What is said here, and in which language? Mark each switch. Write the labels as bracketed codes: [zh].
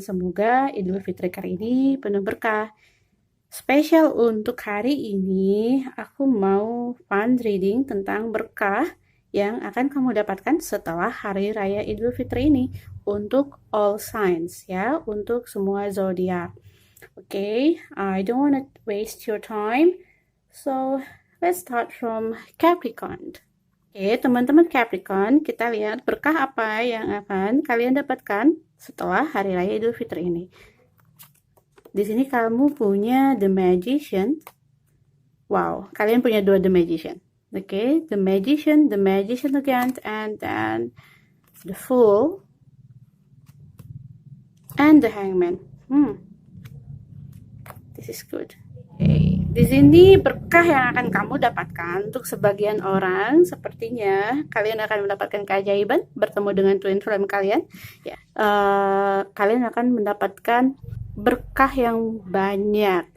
[id] Semoga Idul Fitri kali ini penuh berkah. Spesial untuk hari ini, aku mau [en] fun reading [id] tentang berkah yang akan kamu dapatkan setelah Hari Raya Idul Fitri ini untuk [en] all signs [id] ya, untuk semua zodiak. [en] Okay, I don't want to waste your time. So, let's start from Capricorn. [id] Oke, teman-teman Capricorn, kita lihat berkah apa yang akan kalian dapatkan setelah Hari Raya Idul Fitri ini. Di sini kamu punya The Magician. Wow, kalian punya dua The Magician. [en] Oke, The Magician again, and then the Fool, and the Hangman. This is good. Okay. [id] Di sini berkah yang akan kamu dapatkan untuk sebagian orang, sepertinya kalian akan mendapatkan keajaiban bertemu dengan twin flame kalian. Ya, kalian akan mendapatkan berkah yang banyak.